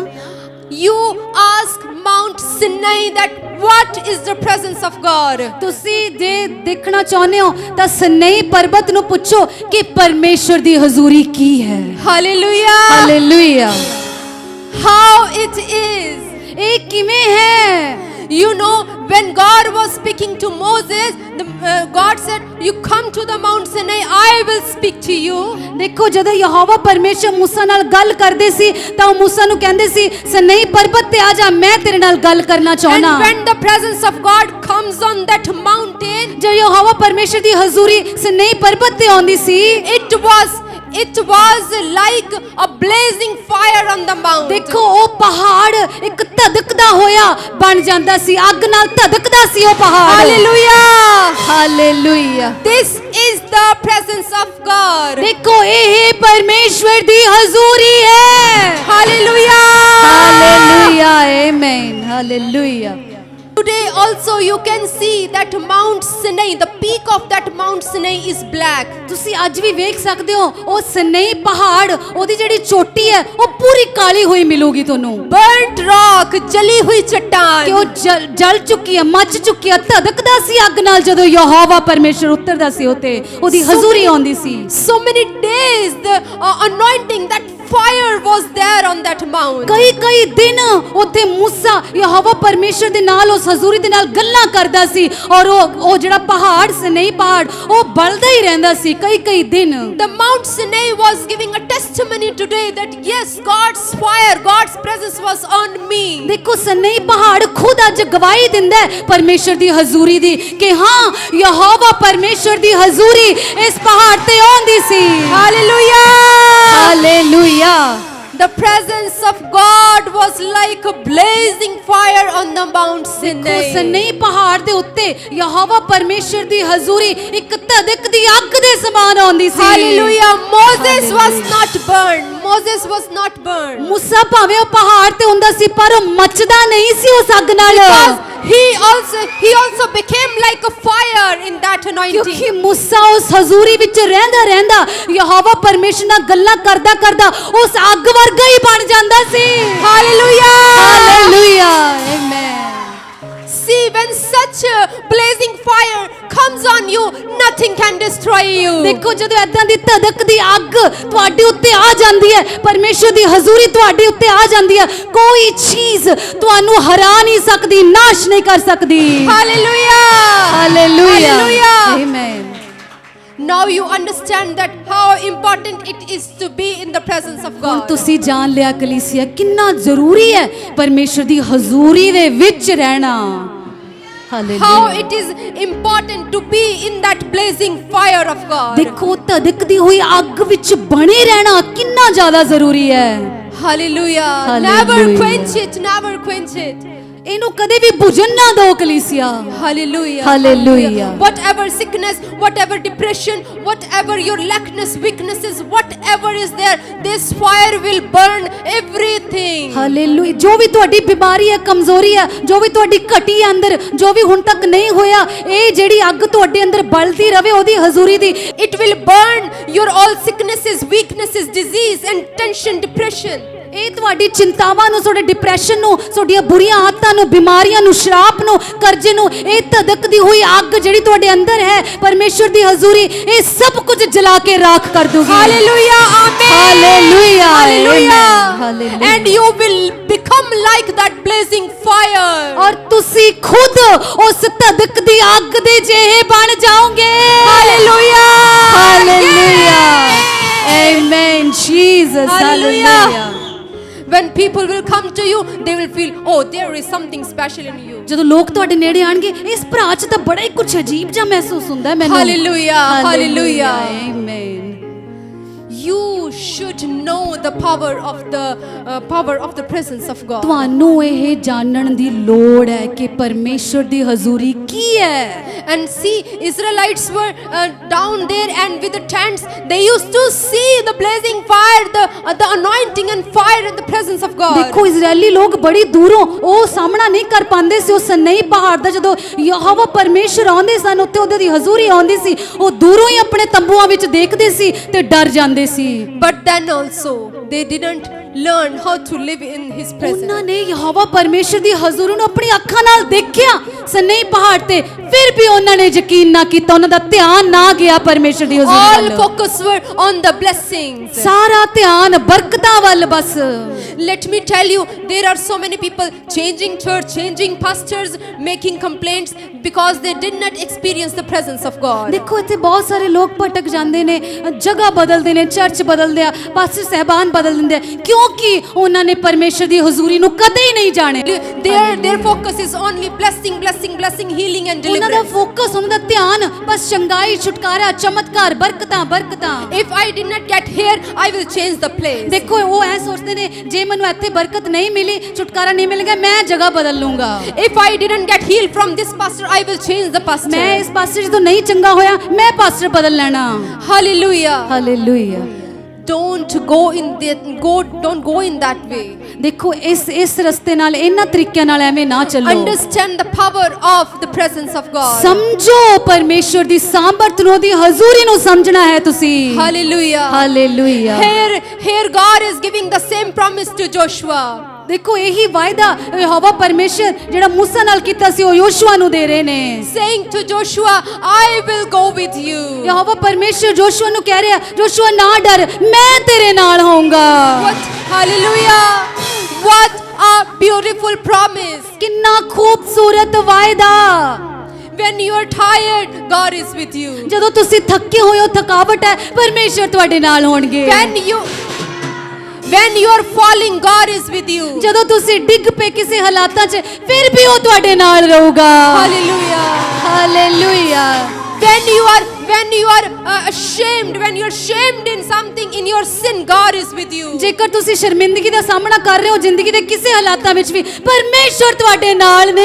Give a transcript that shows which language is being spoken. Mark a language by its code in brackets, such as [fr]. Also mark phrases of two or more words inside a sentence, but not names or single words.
[en] You ask Mount Sinai that what is the presence of God? [pa] ਤੁਸੀਂ ਜੇ ਦੇਖਣਾ ਚਾਹੁੰਦੇ ਹੋ ਤਾਂ ਸਨਈ ਪਰਬਤ ਨੂੰ ਪੁੱਛੋ ਕਿ ਪਰਮੇਸ਼ਰ ਦੀ ਹਜ਼ੂਰੀ ਕੀ ਹੈ [en] Hallelujah. [pa] ਹਾਲੇਲੂਇਆ [en] How it is. [pa] ਇਹ ਕਿਵੇਂ ਹੈ [en] You know, when God was speaking to Moses, God said, "You come to the Mount Sinai, I will speak to you." [pa] ਦੇਖੋ ਜਦੋਂ ਯਹੋਵਾ ਪਰਮੇਸ਼ਰ मूसा ਨਾਲ ਗੱਲ ਕਰਦੇ ਸੀ ਤਾਂ ਉਹ मूसा ਨੂੰ ਕਹਿੰਦੇ ਸੀ ਸਨਈ ਪਰਬਤ ਤੇ ਆ ਜਾ ਮੈਂ ਤੇਰੇ ਨਾਲ ਗੱਲ ਕਰਨਾ [en] And [pa] ਚਾਹੁੰਦਾ [en] when the presence of God comes on that mountain, [pa] ਜਦ ਯਹੋਵਾ ਪਰਮੇਸ਼ਰ ਦੀ ਹਜ਼ੂਰੀ ਸਨਈ ਪਰਬਤ ਤੇ ਆਉਂਦੀ ਸੀ [en] it was like a blazing fire on the mountain. [pa] ਦੇਖੋ ਉਹ ਪਹਾੜ ਇੱਕ ਧਧਕਦਾ ਹੋਇਆ ਬਣ ਜਾਂਦਾ ਸੀ ਅੱਗ ਨਾਲ ਧਧਕਦਾ ਸੀ ਉਹ ਪਹਾੜ [en] Hallelujah! [pa] ਹਾਲੇਲੂਇਆ [en] This is the presence of God. [pa] ਦੇਖੋ ਇਹ ਪਰਮੇਸ਼ਵਰ ਦੀ ਹਜ਼ੂਰੀ ਹੈ [en] Hallelujah! [pa] ਹਾਲੇਲੂਇਆ ਆਮੇਨ ਹਾਲੇਲੂਇਆ [en] Today also you can see that Mount Sinai, the peak of that Mount Sinai is black. [pa] ਤੁਸੀਂ ਅੱਜ ਵੀ ਵੇਖ ਸਕਦੇ ਹੋ ਉਹ ਸਨਈ ਪਹਾੜ ਉਹਦੀ ਜਿਹੜੀ ਚੋਟੀ ਹੈ ਉਹ ਪੂਰੀ ਕਾਲੀ ਹੋਈ ਮਿਲੂਗੀ ਤੁਹਾਨੂੰ [en] Burnt rock, [pa] ਜਲੀ ਹੋਈ ਕਿ ਚੱਟਾਨ. ਉਹ ਜਲ ਚੁੱਕੀ ਹੈ ਮੱਚ ਚੁੱਕੀ ਹੈ ਧਧਕਦਾ ਸੀ ਅੱਗ ਨਾਲ ਜਦੋਂ ਯਹੋਵਾ ਪਰਮੇਸ਼ਰ ਉਤਰਦਾ ਸੀ ਉਤੇ ਉਹਦੀ ਹਜ਼ੂਰੀ ਆਉਂਦੀ ਸੀ [en] So many days the anointing, that fire was there on that mount. [pa] ਕਈ ਦਿਨ ਉੱਥੇ मूसा ਯਹੋਵਾ ਪਰਮੇਸ਼ਰ ਦੇ ਨਾਲ ਉਸ ਹਜ਼ੂਰੀ ਦੇ ਨਾਲ ਗੱਲਾਂ ਕਰਦਾ ਸੀ ਔਰ ਉਹ ਜਿਹੜਾ ਪਹਾੜ ਸਨਈ ਪਹਾੜ ਉਹ ਬਲਦਾ ਹੀ ਰਹਿੰਦਾ ਸੀ ਕਈ ਦਿਨ [en] The Mount Sinai was giving a testimony today that yes, God's fire, God's presence was on me. [pa] ਦੇਖੋ ਸਨਈ ਪਹਾੜ ਖੁਦ ਅੱਜ ਗਵਾਹੀ ਦਿੰਦਾ ਹੈ ਪਰਮੇਸ਼ਰ ਦੀ ਹਜ਼ੂਰੀ ਦੀ ਕਿ ਹਾਂ ਯਹੋਵਾ ਪਰਮੇਸ਼ਰ ਦੀ ਹਜ਼ੂਰੀ ਇਸ ਪਹਾੜ ਤੇ ਆਉਂਦੀ ਸੀ [en] Hallelujah! [pa] ਹਾਲੇਲੂਇਆ [en] The presence of God was like a blazing fire on the Mount [pa] ਦੇਖੋ [en] Sinai. [pa] ਸਨਈ ਪਹਾੜ ਦੇ ਉੱਤੇ ਯਹੋਵਾ ਪਰਮੇਸ਼ਰ ਦੀ ਹਜ਼ੂਰੀ ਇੱਕ ਧਧਕਦੀ ਅੱਗ ਦੇ ਸਮਾਨ ਆਉਂਦੀ ਸੀ [en] Hallelujah! Moses was Hallelujah. not burned. Moses was not burned. [pa] मूसा ਭਾਵੇਂ ਉਹ ਪਹਾੜ ਤੇ ਹੁੰਦਾ ਸੀ ਪਰ ਉਹ ਮੱਚਦਾ ਨਹੀਂ ਸੀ ਉਸ ਅੱਗ ਨਾਲ [en] Because he also became like a fire in that anointing. [pa] ਕਿਉਂਕਿ मूसा ਉਸ ਹਜ਼ੂਰੀ ਵਿੱਚ ਰਹਿੰਦਾ ਯਹੋਵਾ ਪਰਮੇਸ਼ਰ ਨਾਲ ਗੱਲਾਂ ਕਰਦਾ ਉਸ ਅੱਗ ਵਰਗਾ ਹੀ ਬਣ ਜਾਂਦਾ ਸੀ [en] Hallelujah! [pa] ਹਾਲੇਲੂਇਆ ਆਮੇਨ [en] See, when such a blazing fire comes on you, nothing can destroy you. [pa] ਦੇਖੋ ਜਦੋਂ ਏਦਾਂ ਦੀ ਧਧਕਦੀ ਅੱਗ ਤੁਹਾਡੇ ਉੱਤੇ ਆ ਜਾਂਦੀ ਹੈ ਪਰਮੇਸ਼ਰ ਦੀ ਹਜ਼ੂਰੀ ਤੁਹਾਡੇ ਉੱਤੇ ਆ ਜਾਂਦੀ ਹੈ ਕੋਈ ਚੀਜ਼ ਤੁਹਾਨੂੰ ਹਰਾ ਨਹੀਂ ਸਕਦੀ ਨਾਸ਼ ਨਹੀਂ ਕਰ ਸਕਦੀ [en] Hallelujah! [pa] ਹਾਲੇਲੂਇਆ [en] Hallelujah! [pa] ਆਮੇਨ [en] Now you understand that how important it is to be in the presence of [pa] ਹੁਣ [en] God. [pa] ਤੁਸੀਂ ਜਾਣ ਲਿਆ ਕਲੀਸਿਆ ਕਿੰਨਾ ਜ਼ਰੂਰੀ ਹੈ ਪਰਮੇਸ਼ਰ ਦੀ ਹਜ਼ੂਰੀ ਦੇ ਵਿੱਚ ਰਹਿਣਾ [en] How [pa] ਹਾਲੇਲੂਇਆ [en] it is important to be in that blazing fire of God. [pa] ਦੇਖੋ ਧਧਕਦੀ ਹੋਈ ਅੱਗ ਵਿੱਚ ਬਣੇ ਰਹਿਣਾ ਕਿੰਨਾ ਜ਼ਿਆਦਾ ਜ਼ਰੂਰੀ ਹੈ [en] Hallelujah! Hallelujah. Never quench it. Never quench it. [pa] ਇਹਨੂੰ ਕਦੇ ਵੀ ਬੁਝਣ ਨਾ ਦਿਓ ਕਲੀਸਿਆ [en] Hallelujah. Hallelujah. Whatever sickness, whatever depression, whatever your lackness, weaknesses, whatever is there, this fire will burn everything. [pa] ਹਾਲੇਲੂਇਆ ਜੋ ਵੀ ਤੁਹਾਡੀ ਬਿਮਾਰੀ ਹੈ ਕਮਜ਼ੋਰੀ ਹੈ ਜੋ ਵੀ ਤੁਹਾਡੀ ਘਟੀ ਹੈ ਅੰਦਰ ਜੋ ਵੀ ਹੁਣ ਤੱਕ ਨਹੀਂ ਹੋਇਆ ਇਹ ਜਿਹੜੀ ਅੱਗ ਤੁਹਾਡੇ ਅੰਦਰ ਬਲਦੀ ਰਵੇ ਉਹਦੀ ਹਜ਼ੂਰੀ ਦੀ [en] It will burn your all sicknesses, weaknesses, disease and tension, depression. [pa] ਇਹ ਤੁਹਾਡੀ ਚਿੰਤਾਵਾਂ ਨੂੰ ਤੁਹਾਡੇ ਡਿਪਰੈਸ਼ਨ ਨੂੰ ਤੁਹਾਡੀਆਂ ਬੁਰੀਆਂ ਆਦਤਾਂ ਨੂੰ ਬਿਮਾਰੀਆਂ ਨੂੰ ਸ਼ਰਾਪ ਨੂੰ ਕਰਜ਼ੇ ਨੂੰ ਇਹ ਧਧਕਦੀ ਹੋਈ ਅੱਗ ਜਿਹੜੀ ਤੁਹਾਡੇ ਅੰਦਰ ਹੈ ਪਰਮੇਸ਼ਰ ਦੀ ਹਜ਼ੂਰੀ ਇਹ ਸਭ ਕੁਝ ਜਲਾ ਕੇ ਰਾਖ ਕਰ ਦੂਗੀ [en] Hallelujah. Amen. Hallelujah. Hallelujah. Amen. Hallelujah. And you will become like that blazing fire. [pa] ਔਰ ਤੁਸੀਂ ਖੁਦ ਉਸ ਧਧਕਦੀ ਅੱਗ ਦੇ ਜਿਹੇ ਬਣ ਜਾਓਗੇ [en] Hallelujah. Hallelujah. Amen. Jesus. Hallelujah. Hallelujah. When people will come to you, they will feel, oh, there is something special in you. [pa] ਜਦੋਂ ਲੋਕ ਤੁਹਾਡੇ ਨੇੜੇ ਆਣਗੇ ਇਸ ਭਰਾ 'ਚ ਤਾਂ ਬੜਾ ਹੀ ਕੁਝ ਅਜੀਬ ਜਿਹਾ ਮਹਿਸੂਸ ਹੁੰਦਾ ਹੈ ਮੈਨੂੰ [en] Hallelujah. Hallelujah. Amen. You should know the power of the presence of God. [pa] ਤੁਹਾਨੂੰ ਇਹ ਜਾਣਨ ਦੀ ਲੋੜ ਹੈ ਕਿ ਪਰਮੇਸ਼ਰ ਦੀ ਹਜ਼ੂਰੀ ਕੀ ਹੈ [en] And see, Israelites were down there and with the tents, they used to see the blazing fire, the anointing and fire and the presence of God. [pa] ਦੇਖੋ ਇਜ਼ਰਾਈਲੀ ਲੋਕ ਬੜੀ ਦੂਰੋਂ ਉਹ ਸਾਹਮਣਾ ਨਹੀਂ ਕਰ ਪਾਉਂਦੇ ਸੀ ਉਸ ਨਈ ਪਹਾੜ ਦਾ ਜਦੋਂ ਯਹੋਵਾ ਪਰਮੇਸ਼ਰ ਆਉਂਦੇ ਸਨ ਉੱਤੇ ਉਹਦੀ ਦੀ ਹਜ਼ੂਰੀ ਆਉਂਦੀ ਸੀ ਉਹ ਦੂਰੋਂ ਹੀ ਆਪਣੇ ਤੰਬੂਆਂ ਵਿੱਚ ਦੇਖਦੇ ਸੀ ਤੇ ਡਰ ਜਾਂਦੇ ਸੀ [en] But then also, they didn't learn how to live in His [pa] ਉਹਨਾਂ [en] presence. [pa] ਨੇ ਯਹੋਵਾ ਪਰਮੇਸ਼ਰ ਦੀ ਹਜ਼ੂਰੀ ਨੂੰ ਆਪਣੀ ਅੱਖਾਂ ਨਾਲ ਦੇਖਿਆ ਸਨਈ ਪਹਾੜ ਤੇ, ਫਿਰ ਵੀ ਉਹਨਾਂ ਨੇ ਯਕੀਨ ਨਾ ਕੀਤਾ, ਉਹਨਾਂ ਦਾ ਧਿਆਨ ਨਾ ਗਿਆ ਪਰਮੇਸ਼ਰ ਦੀ ਹਜ਼ੂਰੀ [en] All [pa] ਵੱਲ। [en] focus were on the blessings. [pa] ਸਾਰਾ ਧਿਆਨ ਬਰਕਤਾਂ ਵੱਲ ਬਸ। [en] Let me tell you, there are so many people changing church, changing pastors, making complaints because they did not experience the presence of God. [pa] ਦੇਖੋ ਇੱਥੇ ਬਹੁਤ ਸਾਰੇ ਲੋਕ ਭਟਕ ਜਾਂਦੇ ਨੇ, ਜਗ੍ਹਾ ਬਦਲਦੇ ਨੇ, ਚਰਚ ਬਦਲਦੇ ਆ, ਪਾਸਟਰ ਸਹਿਬਾਨ ਬਦਲ ਦਿੰਦੇ ਆ, ਕਿਉਂਕਿ ਉਹਨਾਂ ਨੇ ਪਰਮੇਸ਼ਰ ਦੀ ਹਜ਼ੂਰੀ ਨੂੰ ਕਦੇ ਹੀ ਨਹੀਂ ਜਾਣੇ। [en] Their focus is only blessing, blessing, blessing, healing and [pa] ਉਹਨਾਂ ਦਾ [en] deliverance. [pa] ਫੋਕਸ, ਉਹਨਾਂ ਦਾ ਧਿਆਨ ਬਸ ਚੰਗਾਈ, ਛੁਟਕਾਰਾ, ਚਮਤਕਾਰ, ਬਰਕਤਾਂ, ਬਰਕਤਾਂ। [en] If I did not get here, I will change the place. [pa] ਦੇਖੋ ਉਹ ਐ ਸੋਚਦੇ ਨੇ, ਜੇ ਮੈਨੂੰ ਇੱਥੇ ਬਰਕਤ ਨਹੀਂ ਮਿਲੀ, ਛੁਟਕਾਰਾ ਨਹੀਂ ਮਿਲੇਗਾ, ਮੈਂ ਜਗ੍ਹਾ ਬਦਲ ਲੂੰਗਾ। [en] If I didn't get healed from this pastor, I will change the pastor. [pa] ਮੈਂ ਇਸ ਪਾਸਟਰ ਜੀ ਤੋਂ ਨਹੀਂ ਚੰਗਾ ਹੋਇਆ, ਮੈਂ ਪਾਸਟਰ ਬਦਲ ਲੈਣਾ। [en] Hallelujah. [pa] ਹਾਲੇਲੂਇਆ। [en] Don't go in that way. [pa] ਦੇਖੋ ਇਸ ਰਸਤੇ ਨਾਲ, ਇਹਨਾਂ ਤਰੀਕਿਆਂ ਨਾਲ ਐਵੇਂ ਨਾ ਚੱਲੋ। [en] Understand the power of the presence of God. [pa] ਸਮਝੋ ਪਰਮੇਸ਼ਰ ਦੀ ਸਾਮਰਥ ਨੂੰ, ਦੀ ਹਜ਼ੂਰੀ ਨੂੰ ਸਮਝਣਾ ਹੈ ਤੁਸੀਂ। [en] Hallelujah. [pa] ਹਾਲੇਲੂਇਆ। [en] Here God is giving the same promise to Joshua. [pa] ਦੇਖੋ ਇਹੀ ਵਾਅਦਾ ਯਹੋਵਾ ਪਰਮੇਸ਼ਰ ਜਿਹੜਾ ਮੂਸਾ ਨਾਲ ਕੀਤਾ ਸੀ, ਉਹ ਯੋਸ਼ੂਆ ਨੂੰ ਦੇ ਰਹੇ ਨੇ। [en] Saying to Joshua, I will go with you. [pa] ਯਹੋਵਾ ਪਰਮੇਸ਼ਰ ਯੋਸ਼ੂਆ ਨੂੰ ਕਹਿ ਰਿਹਾ, ਯੋਸ਼ੂਆ ਨਾ ਡਰ, ਮੈਂ ਤੇਰੇ ਨਾਲ ਹੋਊਂਗਾ। [en] Hallelujah. What a beautiful promise. [pa] ਕਿੰਨਾ ਖੂਬਸੂਰਤ ਵਾਅਦਾ। [en] When you are tired, God is with you. [pa] ਜਦੋਂ ਤੁਸੀਂ ਥੱਕੇ ਹੋਏ ਹੋ, ਥਕਾਵਟ ਹੈ, ਪਰਮੇਸ਼ਰ ਤੁਹਾਡੇ ਨਾਲ ਹੋਣਗੇ। [en] When you are falling, God is with you. [pa] ਜਦੋਂ ਤੁਸੀਂ ਡਿੱਗ ਪਏ ਕਿਸੇ ਹਾਲਾਤਾਂ 'ਚ, ਫਿਰ ਵੀ ਉਹ ਤੁਹਾਡੇ ਨਾਲ ਰਹੂਗਾ। [en] Hallelujah. [pa] ਹਾਲੇਲੂਇਆ। [en] When you are ashamed, when you are shamed in something, in your sin, God is with you. [pa] ਜੇਕਰ ਤੁਸੀਂ ਸ਼ਰਮਿੰਦਗੀ ਦਾ ਸਾਹਮਣਾ ਕਰ ਰਹੇ ਹੋ ਜ਼ਿੰਦਗੀ ਦੇ ਕਿਸੇ ਹਾਲਾਤਾਂ ਵਿੱਚ ਵੀ, ਪਰਮੇਸ਼ਰ ਤੁਹਾਡੇ ਨਾਲ ਨੇ।